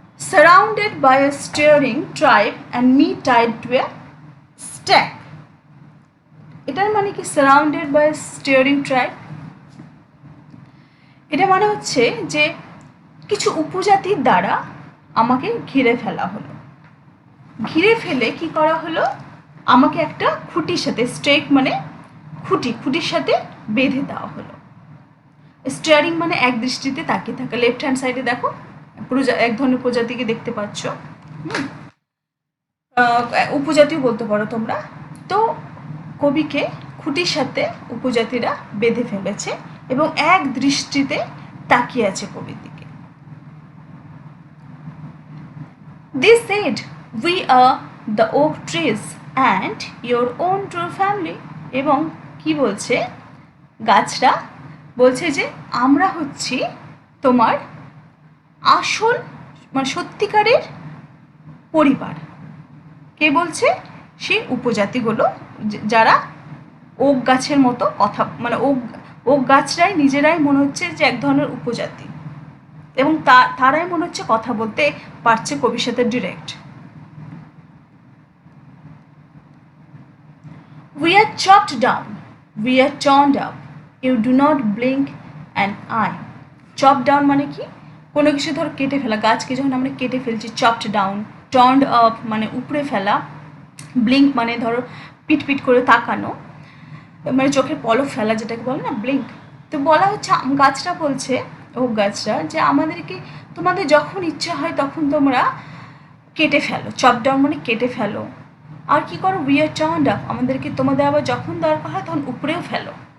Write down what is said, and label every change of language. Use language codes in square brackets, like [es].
[en] Surrounded by a staring tribe and me tied to a stack. [bn] এটার মানে কি surrounded by steering tribe? এটা মানে হচ্ছে যে কিছু উপজাতির দ্বারা আমাকে ঘিরে ফেলা হলো। ঘিরে ফেলে কি করা হলো? আমাকে একটা খুঁটির সাথে, স্টেক মানে খুঁটির সাথে বেঁধে দেওয়া হলো। স্টিয়ারিং মানে এক দৃষ্টিতে তাকিয়ে থাকা। লেফট হ্যান্ড সাইডে দেখো এক ধরনের প্রজাতিকে দেখতে পাচ্ছ, উপজাতিও বলতে পারো তোমরা। তো কবিকে খুঁটির সাথে উপজাতিরা বেঁধে ফেলেছে এবং এক দৃষ্টিতে তাকিয়ে আছে কবির দিকে। [en] They said, we are the oak trees and your own true family. [bn] এবং কি বলছে গাছরা? বলছে যে আমরা হচ্ছি তোমার আসল, মানে সত্যিকারের পরিবার। কে বলছে? সেই উপজাতিগুলো, যারা ওক গাছের মতো কথা, মানে ওক গাছরাই নিজেরাই মনে হচ্ছে যে এক ধরনের উপজাতি, এবং তারাই মনে হচ্ছে কথা বলতে পারছে কবির সাথে direct. [en] We are chopped down, we are torn up, you do not blink an eye. [bn] Chop down মানে কি, কোনো কিছু ধরো কেটে ফেলা, গাছকে যখন আমরা কেটে ফেলছি চপড ডাউন, টর্নড আপ মানে উপড়ে ফেলা, ব্লিঙ্ক মানে ধরো পিট পিট করে তাকানো, মানে চোখের পলক ফেলা যেটাকে বলে না ব্লিঙ্ক। তো বলা হচ্ছে, গাছটা বলছে, ওক গাছটা, যে আমাদেরকে তোমাদের যখন ইচ্ছা হয় তখন তোমরা কেটে ফেলো, চপ ডাউন মানে কেটে ফেলো, আর কি করো, উই আর টার্নড আপ, আমাদেরকে তোমাদের আবার যখন দরকার হয় তখন উপরেও ফেলো।